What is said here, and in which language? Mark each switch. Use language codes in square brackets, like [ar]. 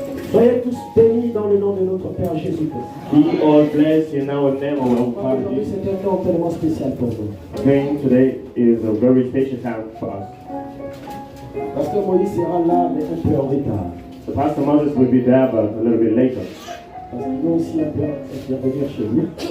[fr] Soyez tous bénis dans le nom de notre Père Jésus-Christ. [en] Be all blessed in our name, our Father [fr] Aujourd'hui, [en] Jesus. [fr] c'est un temps tellement spécial pour nous. [en] Praying today is a very special time for us. [fr] Pasteur Moïse sera là, mais un peu en retard. [en] The Pastor Moses will be there, but a little bit later. [fr] Parce qu'il doit aussi un peu intervenir chez lui.